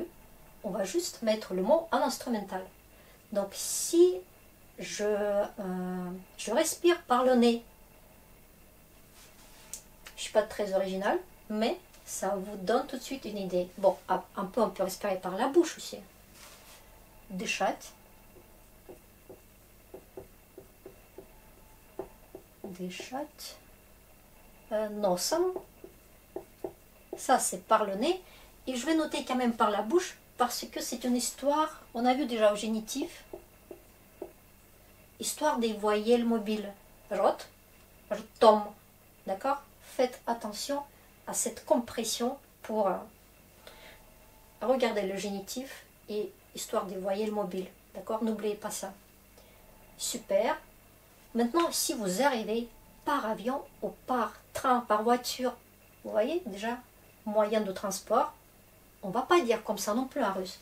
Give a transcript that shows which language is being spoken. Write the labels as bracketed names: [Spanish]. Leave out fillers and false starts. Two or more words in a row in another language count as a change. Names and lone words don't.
[French] On va juste mettre le mot en instrumental. Donc si je respire par le nez, je ne suis pas très originale, mais ça vous donne tout de suite une idée. Bon, un peu, on peut respirer par la bouche aussi. [Russian] Дышать. Дышать. Носом. [French] Ça, c'est par le nez. Et je vais noter quand même par la bouche, parce que c'est une histoire, on a vu déjà au génitif, histoire des voyelles mobiles. [Russian] Рот, ртом, [French] D'accord? Faites attention à cette compression pour regarder le génitif et histoire de voyelles mobiles. D'accord? N'oubliez pas ça. Super. Maintenant, si vous arrivez par avion ou par train, par voiture, vous voyez déjà, moyen de transport, on ne va pas dire comme ça non plus en russe.